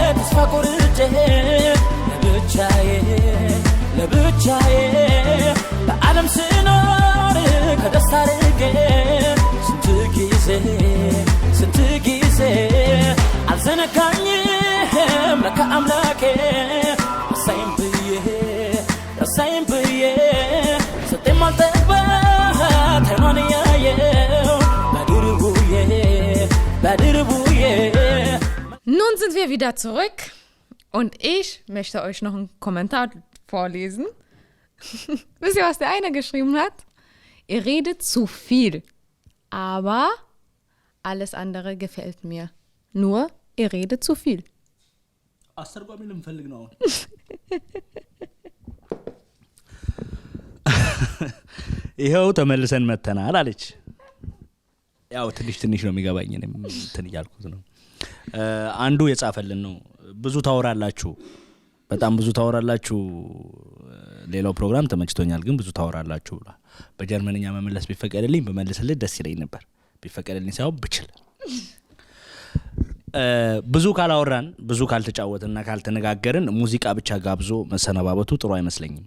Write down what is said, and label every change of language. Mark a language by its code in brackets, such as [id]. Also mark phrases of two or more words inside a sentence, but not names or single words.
[am] ተስፋ ቆርጬ ለብቻዬ በዓለም ስኖር ከደስታ ርቄ ስንት ጊዜ አልዘነጋኝም ለካ አምላኬ ረሳይም ብዬ ሰጤም አልጠግባት አይኗን እያየው በድርቡዬ [de] Nun sind wir wieder zurück und ich möchte euch noch einen Kommentar vorlesen. Wisst ihr, was der eine geschrieben hat? Ihr redet zu viel, aber alles andere gefällt mir. Nur, ihr redet zu viel. [am] አስተርጓሚ ልንፈልግ ነው አሁን ይሄው ተመልሰን መተናል አለች ያው ትንሽ ነው የሚገባኝ እኔም እንትን እያልኩት ነው አንዱ የጻፈልን ነው ብዙ ታወራላችሁ በጣም ብዙ ታወራላችሁ ሌላው ፕሮግራም ተመችቶኛል ግን ብዙ ታወራላችሁ ብላ በጀርመንኛ መመለስ ቢፈቀድልኝ በመልስልህ ደስ ይለኝ ነበር ቢፈቀድልኝ ሳይሆን ብችል ብዙ ካላወራን ብዙ ካልተጫወተና ካልተነጋገርን ሙዚቃ ብቻ ጋብዞ መሰነባበቱ ጥሩ አይመስለኝም